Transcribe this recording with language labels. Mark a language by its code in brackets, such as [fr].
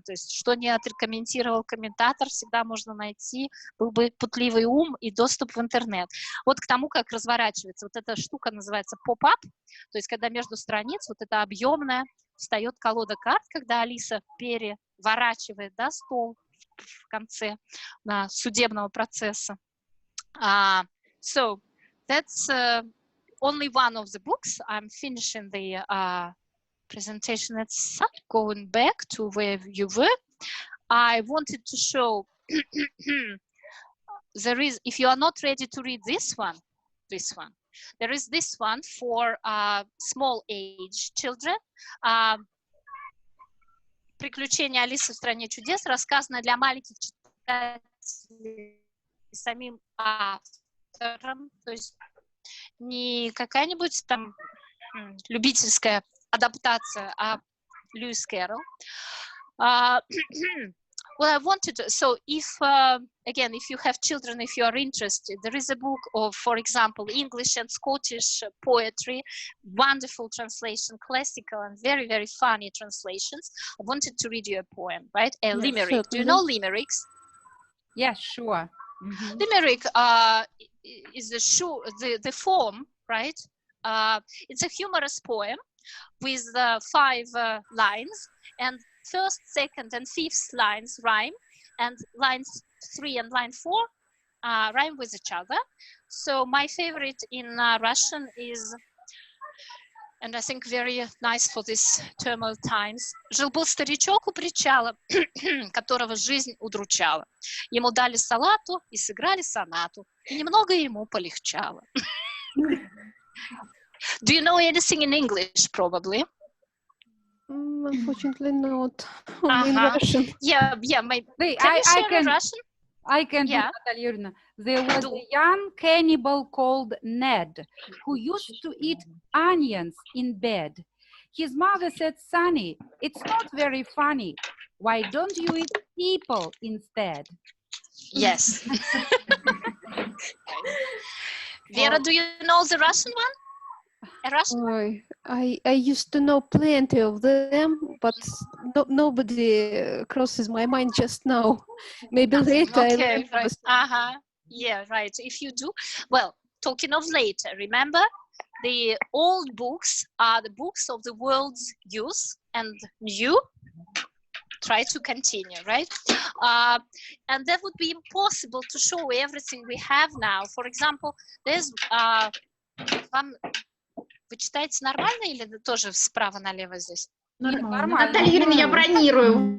[ru] То есть, что не отрекомендовал комментатор, всегда можно найти, был бы путливый ум и доступ в интернет. Вот к тому, как разворачивается. Вот эта штука называется поп-ап, то есть, когда между страниц вот это объемное встает колода карт, когда Алиса переворачивает, да, стол в конце судебного процесса. [en] So, that's only one of the books. I'm finishing the presentation. Let's going back to where you were. I wanted to show there is, if you are not ready to read this one, there is this one for small age children. [ru] Приключения Алисы в стране чудес, рассказано для маленьких читателей самим автором, то есть не какая-нибудь там любительская адаптация, а Льюис Кэрролл. [en] Well, I wanted to, so if, again, if you have children, if you are interested, there is a book of, for example, English and Scottish poetry, wonderful translation, classical and very, very funny translations. I wanted to read you a poem, right? A limerick. Certainly. Do you know limericks? Yes, sure. Mm-hmm. Limerick is the form, right? It's a humorous poem with 5 lines, and first, second, and fifth lines rhyme, and lines 3 and line 4 rhyme with each other. So my favorite in Russian is, and I think very nice for this turmoil times. [ru] Жил-был старичок у причала, которого жизнь удручала. Ему дали салату и сыграли сонату, и немного ему полегчало. [en] Do you know anything in English, probably? Unfortunately not. Only in Russian. Yeah, maybe. I can do, Yeah. Natalia Yurina. There was a young cannibal called Ned who used to eat onions in bed. His mother said, "Sonny, it's not very funny. Why don't you eat people instead?" Yes. Vera, do you know the Russian one? A Russian one? I used to know plenty of them, but nobody crosses my mind just now. Maybe later. Okay, right. Yeah, right. If you do, well, talking of later, remember the old books are the books of the world's youth, and new try to continue, right? And that would be impossible to show everything we have now. For example, there's [ru] Вы читаете нормально или тоже справа налево здесь? Нормально. Наталья Юрьевна, я бронирую.